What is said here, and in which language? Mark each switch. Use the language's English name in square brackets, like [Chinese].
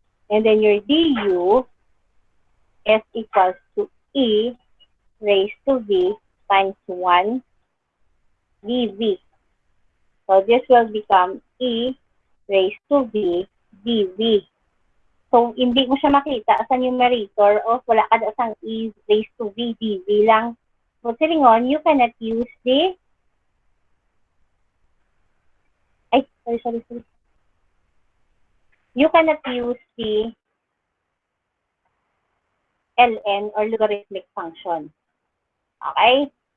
[English] And then your du is equals to e raised to v times 1 dv. So, this will become e raised to v dv. [Hiligaynon] So, hindi mo siya makita sa numerator o wala ka sa e raised to v dv lang. [English] So, silingon, you cannot use the sorry. You cannot use the ln or logarithmic function. Okay?